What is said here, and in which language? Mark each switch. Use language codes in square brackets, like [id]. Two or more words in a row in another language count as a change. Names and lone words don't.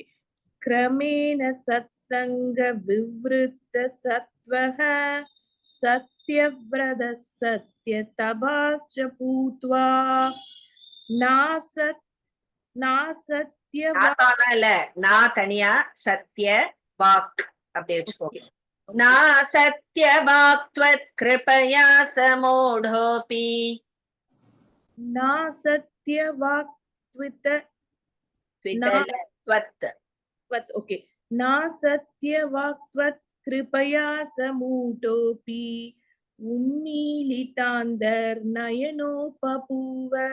[sa] क्रमेण सत्सङ्ग विवृद्ध सत्त्वः सत्यव्रत सत्यतपाश्च भूत्वा [ta] இல்ல நான் தனியா [sa] सत्य वाक् [ta] அப்படி வச்சுக்கோங்க. [sa] நான் सत्य वाक् त्वत् कृपया समूढोऽपि. [ta] நா சத்யவாக் ஓகே. [sa] நா सत्यवाक् त्वत् कृपया समूढोऽपि उन्मीलितान्तर् नयनो बभूव.